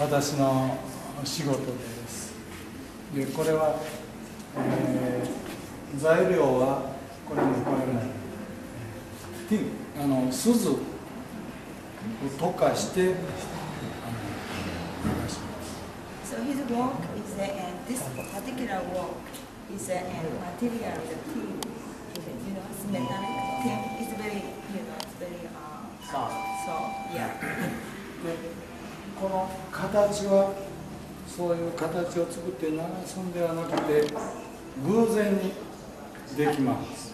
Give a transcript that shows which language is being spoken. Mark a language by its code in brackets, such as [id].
[ja] 私の仕事です。で、これは、材料はこれも変わらない。錫を溶かして流します。 [en] So his work is and this particular work is and material the tin. You know, it's metallic tin. It's very it's very Soft. soft. Yeah. [ja] で、この形はそういう形を作って流すんではなくて偶然にできます。